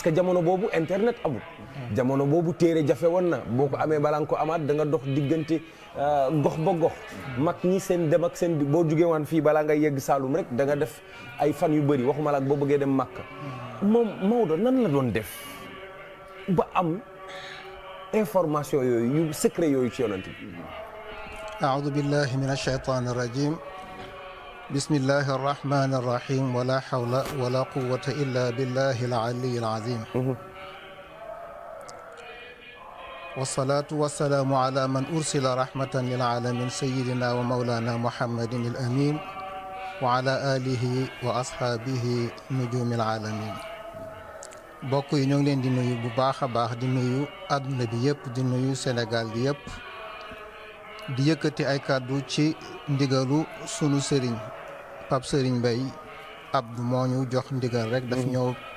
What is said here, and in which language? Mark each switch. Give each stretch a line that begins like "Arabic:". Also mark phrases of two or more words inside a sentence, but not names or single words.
Wolof: que jamono boobu internet amul jamono boobu téere jafe woon na boo ko amee balaa nga ko amaat da nga dox diggante gox ba gox mag ñi seen dem ak seen boo jugee waan fii balaa nga yegg Saalum rek da nga def ay fan yu bëri waxuma la ak boo bëggee dem Makka moom Maodo nan la doon def ba am information yooyu yu secret yooyu ci yonent bi
Arabic: أعوذ بالله من الشيطان الرجيم بسم الله الرحمن الرحيم ولا حول ولا قوة إلا بالله العلي العظيم والصلاة والسلام على من أرسل رحمة للعالمين سيدنا ومولانا محمد الأمين وعلى آله وأصحابه نجوم العالمين
Wolof: bokk yi ñoo ngi leen di nuyu bu baax a baax di nuyu àdduna bi yëpp di nuyu Sénégal bi yëpp di yëkkati ay kàddu ci ndigalu sunu sëriñ Pape Serigne Mbaye Abdou moo ñu jox ndigal rek daf ñëw